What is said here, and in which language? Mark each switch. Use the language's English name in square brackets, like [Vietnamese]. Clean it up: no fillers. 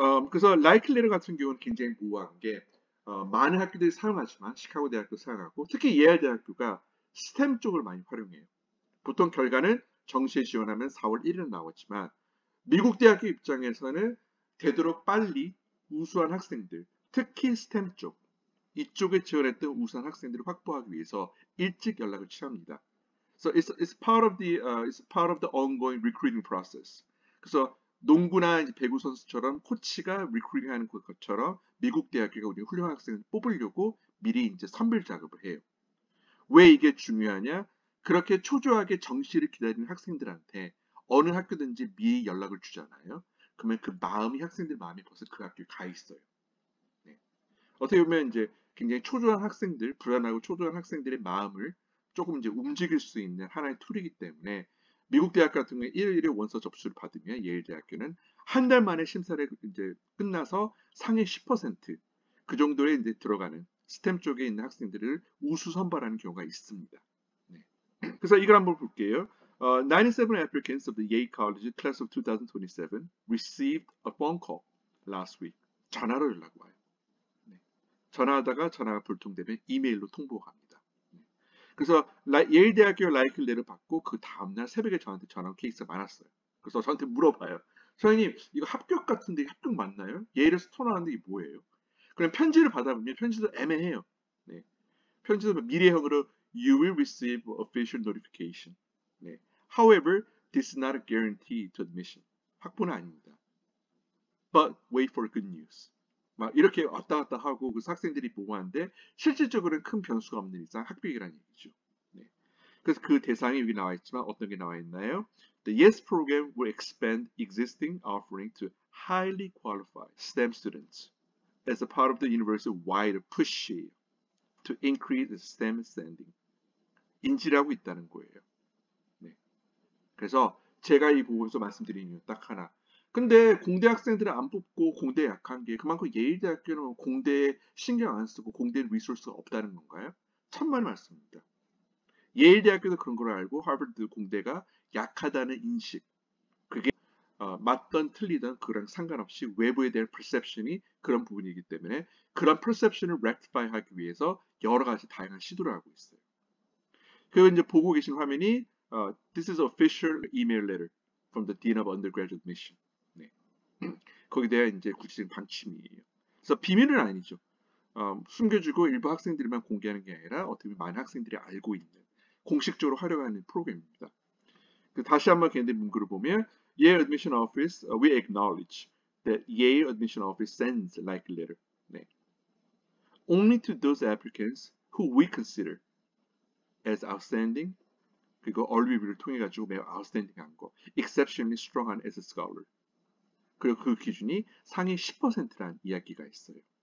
[Korean] 그래서 라이클레르 같은 경우는 굉장히 모호한 게 많은 학교들이 사용하지만 시카고 대학도 사용하고 특히 예일 대학교가 스템 쪽을 많이 활용해요. 보통 결과는 정시에 지원하면 4월 1일 나왔지만 미국 대학교 입장에서는 되도록 빨리 우수한 학생들, 특히 스템 쪽 이쪽에 지원했던 우수한 학생들을 확보하기 위해서 일찍 연락을 취합니다. [English] So it's part of the ongoing recruiting process. [Korean] 그래서 농구나 이제 배구 선수처럼 코치가 리크루팅하는 것처럼 미국 대학교가 우리 훌륭한 학생을 뽑으려고 미리 이제 선별 작업을 해요. 왜 이게 중요하냐? 그렇게 초조하게 정시를 기다리는 학생들한테 어느 학교든지 미리 연락을 주잖아요. 그러면 그 마음이 학생들 마음이 벌써 그 학교에 가 있어요. 네. 어떻게 보면 이제 굉장히 초조한 학생들, 불안하고 초조한 학생들의 마음을 조금 이제 움직일 수 있는 하나의 툴이기 때문에 미국 대학 같은 경우에 1일에 원서 접수를 받으면 예일 대학교는 한 달 만에 심사를 이제 끝나서 상위 10%그 정도에 이제 들어가는 스템 쪽에 있는 학생들을 우수 선발하는 경우가 있습니다. 네. 그래서 이걸 한번 볼게요. [English] 97 applicants of the Yale College class of 2027 received a phone call last week. [Korean] 전화로 연락 와요. 네. 전화하다가 전화가 불통되면 이메일로 통보가 갑니다. 네. 그래서 예일 대학교 라이클레를 받고 그 다음날 새벽에 저한테 전화 온 케이스가 많았어요. 그래서 저한테 물어봐요. 선생님, 이거 합격 같은데 합격 맞나요? 예일에서 토론하는데 이게 뭐예요? 그럼 편지를 받아보면 편지도 애매해요. 네. 편지도 미래형으로 [English] You will receive official notification. [Korean] 네. [English] However, this is not a guarantee to admission. [Korean] 확보는 아닙니다. [English] But wait for good news. [Korean] 막 이렇게 왔다 갔다 하고 그 학생들이 보고하는데 실질적으로는 큰 변수가 없는 이상 합격이라는 얘기죠. 네. 그래서 그 대상이 여기 나와 있지만 어떤 게 나와 있나요? [English] The YES program will expand existing offering to highly qualified STEM students as a part of the university-wide push to increase STEM standing. [Korean] 인지를 하고 있다는 거예요. 네. 그래서 제가 이 보고서 말씀드린 이유 딱 하나. 근데 공대 학생들을 안 뽑고 공대에 약한 게 그만큼 예일대학교는 공대에 신경 안 쓰고 공대 리소스가 없다는 건가요? 천만 말씀입니다. 예일대학교도 그런 걸 알고 하버드 공대가 약하다는 인식. 그게 맞던 틀리던 그랑 상관없이 외부에 대한 perception이 그런 부분이기 때문에 그런 perception을 rectify 하기 위해서 여러 가지 다양한 시도를 하고 있어요. 그리고 이제 보고 계신 화면이 [English] This is official email letter from the Dean of Undergraduate Admission. [Korean] 네. 거기에 대한 이제 구체적인 방침이에요. 그래서 비밀은 아니죠. 숨겨주고 일부 학생들만 공개하는 게 아니라 어떻게 보면 많은 학생들이 알고 있는 공식적으로 활용하는 프로그램입니다. 다시 한번 걔네 문구를 보면 [English] Yale Admission Office, we acknowledge that Yale Admission Office sends like letter. [Korean] 네. [English] Only to those applicants who we consider as outstanding [Korean] 그리고 얼리 리뷰를 통해 가지고 매우 outstanding한 거, exceptionally strong한 [English] as a scholar. [Korean] 그리고 그 기준이 상위 10%라는 이야기가 있어요.